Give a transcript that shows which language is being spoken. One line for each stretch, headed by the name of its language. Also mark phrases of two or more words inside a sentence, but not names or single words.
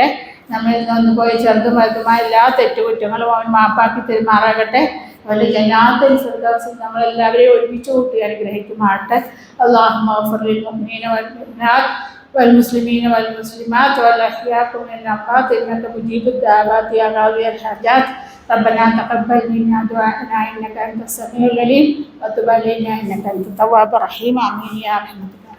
Malayalam: നമ്മളിൽ നിന്ന് പോയ ചെറുതും വലുതുമായ എല്ലാ തെറ്റുകുറ്റങ്ങളും അവൻ മാപ്പാക്കി തെരുമാറാകട്ടെ. അവൻ്റെ ജന്നാത്തുൽ ഫിർദൗസിൽ നമ്മളെല്ലാവരെയും ഒരുമിച്ച് കൂട്ടി അനുഗ്രഹിക്കുമാറട്ടെ.
Arabic: اللهم اغفر للمؤمنين والمؤمنات والمسلمين والمسلمات والأحياء من الأموات إنك مجيب الدعوات يا قاضي الحاجات. ربنا تقبل منا دعاءنا انك انت السميع العليم وتب علينا انك انت التواب الرحيم. امين يا رحمتك.